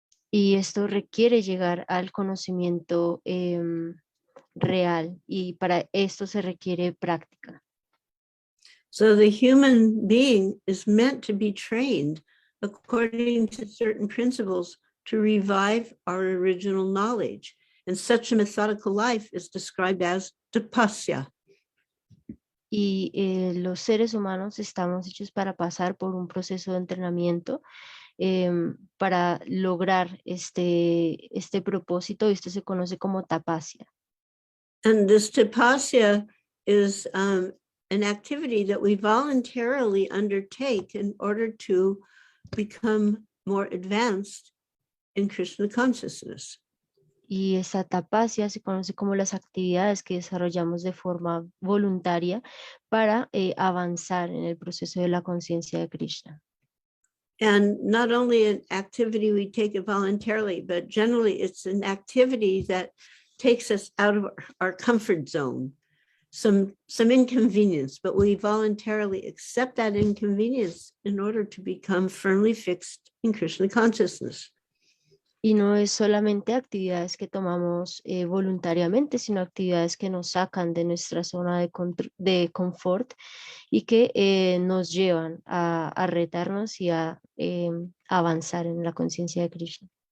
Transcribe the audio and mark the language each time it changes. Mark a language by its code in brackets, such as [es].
[es] Y esto requiere llegar al conocimiento real, y para esto se requiere práctica. [en] So the human being is meant to be trained according to certain principles to revive our original knowledge. And such a methodical life is described as tapasya. [es] Y los seres humanos estamos hechos para pasar por un proceso de entrenamiento para lograr este propósito. Esto se conoce como tapasya. [en] And this tapasya is an activity that we voluntarily undertake in order to become more advanced in Krishna consciousness. [es] Y esa tapasya se conoce como las actividades que desarrollamos de forma voluntaria para avanzar en el proceso de la conciencia de Krishna. [en] And not only an activity we take it voluntarily, but generally it's an activity that takes us out of our comfort zone, some inconvenience, but we voluntarily accept that inconvenience in order to become firmly fixed in Krishna consciousness. [es] Y no es solamente actividades que tomamos voluntariamente, sino actividades que nos sacan de nuestra zona de confort y que nos llevan a retarnos y a avanzar en la conciencia de Krishna.